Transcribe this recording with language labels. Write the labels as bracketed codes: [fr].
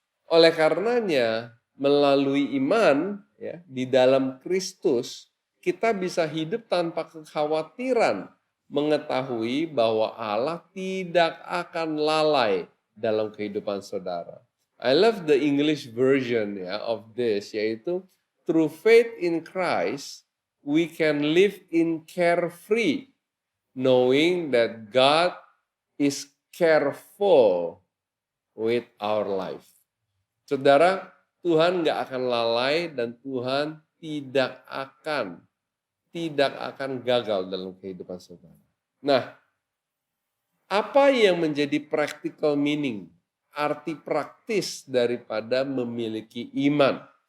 [id] Oleh karenanya, melalui iman ya, di dalam Kristus, kita bisa hidup tanpa kekhawatiran, mengetahui bahwa Allah tidak akan lalai dalam kehidupan saudara. [en] I love the English version ya, of this, [id] yaitu [en] through faith in Christ, we can live in carefree, knowing that God is careful with our life. [id] Saudara, Tuhan nggak akan lalai dan Tuhan tidak akan gagal dalam kehidupan saudara. Nah, apa yang menjadi practical meaning, arti praktis daripada memiliki iman?